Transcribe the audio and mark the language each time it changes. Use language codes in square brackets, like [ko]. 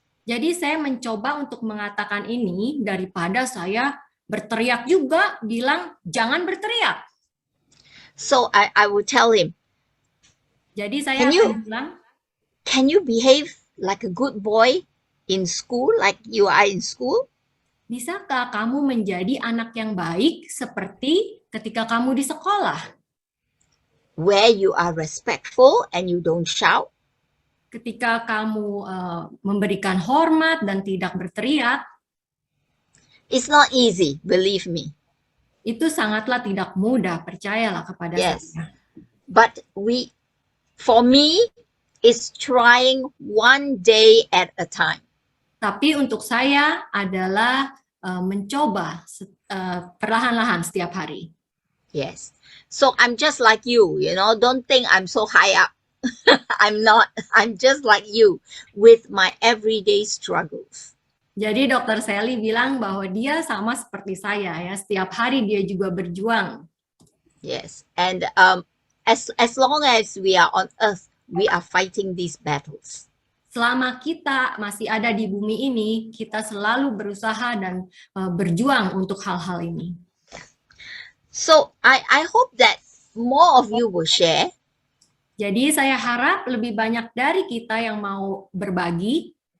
[id] Jadi saya mencoba untuk mengatakan ini daripada saya berteriak juga, bilang jangan berteriak. [en] So I will tell him. [id] Jadi saya akan bilang, [en] can you behave like a good boy in school, like you are in school? [id] Bisakah kamu menjadi anak yang baik seperti ketika kamu di sekolah? [en] Where you are respectful and you don't shout. [id] Ketika kamu memberikan hormat dan tidak berteriak. [en] It's not easy, believe me. [id] Itu sangatlah tidak mudah, percayalah kepada saya. [en] But for me, it's trying one day at a time. [id] Tapi untuk saya adalah mencoba perlahan-lahan setiap hari. [en] Yes. So I'm just like you, you know, don't think I'm so high up. I'm not. I'm just like you with my everyday struggles. [id] Jadi Dr. Sally bilang bahwa dia sama seperti saya ya, setiap hari dia juga berjuang. [en] Yes, and as long as we are on earth, we are fighting these battles. [id] Selama kita masih ada di bumi ini, kita selalu berusaha dan berjuang untuk hal-hal ini. [en] So I hope that more of you will share. [id] Jadi saya harap lebih banyak dari kita yang mau berbagi.